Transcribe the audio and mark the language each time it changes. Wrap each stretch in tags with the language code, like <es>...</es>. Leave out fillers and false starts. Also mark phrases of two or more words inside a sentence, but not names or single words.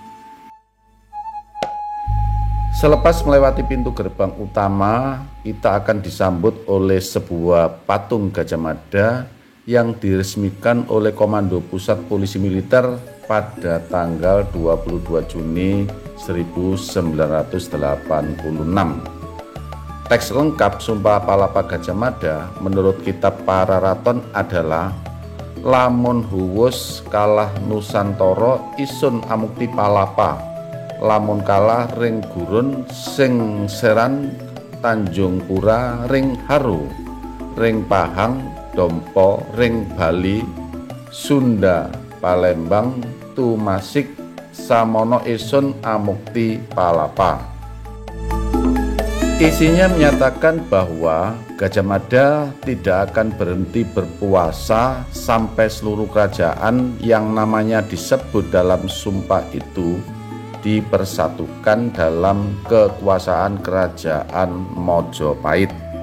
<id>Selepas melewati pintu gerbang utama, kita akan disambut oleh sebuah patung Gajah Mada yang diresmikan oleh Komando Pusat Polisi Militer pada tanggal 22 Juni 1986. Teks lengkap Sumpah Palapa Gajah Mada menurut kitab Pararaton adalah</id> <kaw>lamun huwus kalah Nusantara isun amukti palapa, lamun kalah ring gurun sing seran Tanjung Pura ring haru, ring Pahang dompo ring Bali, Sunda Palembang tumasik samono isun amukti palapa.</kaw> <id>Isinya menyatakan bahwa Gajah Mada tidak akan berhenti berpuasa sampai seluruh kerajaan yang namanya disebut dalam sumpah itu dipersatukan dalam kekuasaan kerajaan Mojopahit.</id>